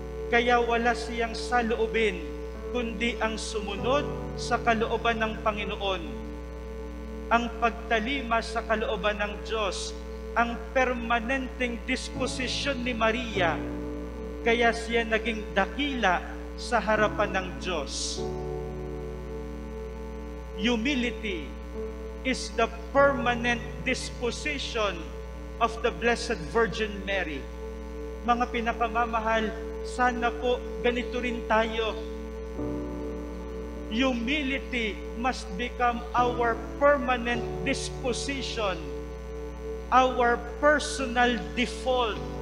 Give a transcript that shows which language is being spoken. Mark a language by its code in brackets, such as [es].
[tl] Kaya wala siyang saloobin, kundi ang sumunod sa kalooban ng Panginoon. Ang pagtalima sa kalooban ng Diyos, ang permanenteng disposisyon ni Maria, kaya siya naging dakila sa harapan ng Diyos. [en] Humility is the permanent disposition of the Blessed Virgin Mary. [tl] Mga pinakamamahal, sana po ganito rin tayo. [en] Humility must become our permanent disposition, our personal default.